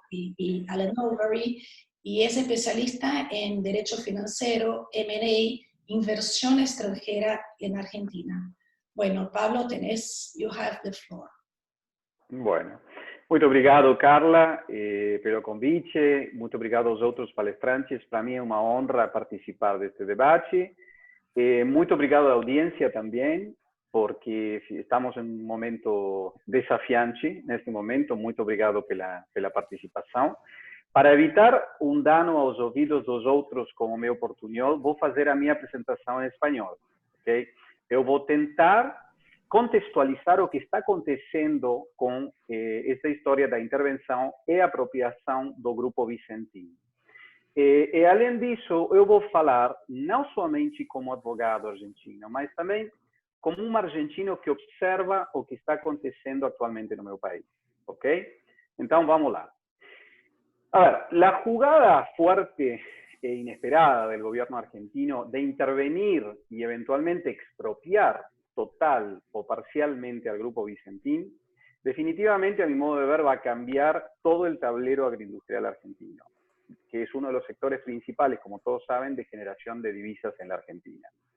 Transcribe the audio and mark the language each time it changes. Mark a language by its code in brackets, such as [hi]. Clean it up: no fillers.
[es] y Alan Overy, y es especialista en Derecho Financiero, M&A, inversión extranjera en Argentina. [en] Bueno, Pablo, you have the floor. [pt] Bueno, muito obrigado, Carla, pelo convite. Muito obrigado aos outros palestrantes. Para mim é uma honra participar deste debate. Muito obrigado à audiência também, porque estamos em um momento desafiante neste momento. Muito obrigado pela participação. Para evitar um dano aos ouvidos dos outros como meu portunhol, vou fazer a minha apresentação em espanhol, ok? Eu vou tentar contextualizar o que está acontecendo com essa história da intervenção e apropriação do Grupo Vicentin. E, além disso, eu vou falar não somente como advogado argentino, mas também como um argentino que observa o que está acontecendo atualmente no meu país, ok? Então, vamos lá. [es] A ver, la jugada fuerte e inesperada del gobierno argentino de intervenir y eventualmente expropiar total o parcialmente al Grupo Vicentin, definitivamente, a mi modo de ver, va a cambiar todo el tablero agroindustrial argentino, que es uno de los sectores principales, como todos saben, de generación de divisas en la Argentina.